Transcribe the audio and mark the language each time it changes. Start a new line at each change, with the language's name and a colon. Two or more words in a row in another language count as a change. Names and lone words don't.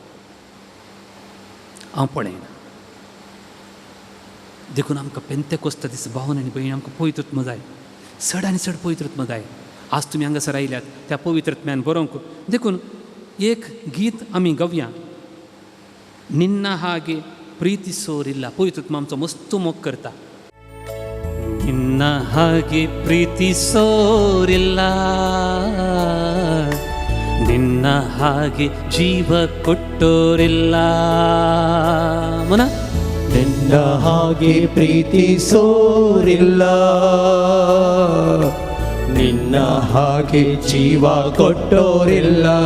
Konkani: देखून आमकां पेंतेकोस्त दीस भावन आनी भयणी आमकां पवित्रत्मा जाय चड आनी चड पवित्रत्मा जाय आज तुमी हांगासर आयल्यात त्या पवित्रत्म्यान बरोवंक देखून एक गीत आमी गावया
Kannada: ನಿನ್ನ ಹಾಗೆ ಪ್ರೀತಿ ಸೋರಿಲ್ಲ
Konkani: पवित्रत्मा आमचो मस्त मोग करता
Kannada: ನಿನ್ನ ಹಾಗೆ ಪ್ರೀತಿಸೋರಿಲ್ಲ ನಿನ್ನ ಹಾಗೆ ಜೀವ ಕೊಟ್ಟೋರಿಲ್ಲ ಮನ ನಿನ್ನ ಹಾಗೆ ಪ್ರೀತಿಸೋರಿಲ್ಲ ನಿನ್ನ ಹಾಗೆ ಜೀವ ಕೊಟ್ಟೋರಿಲ್ಲ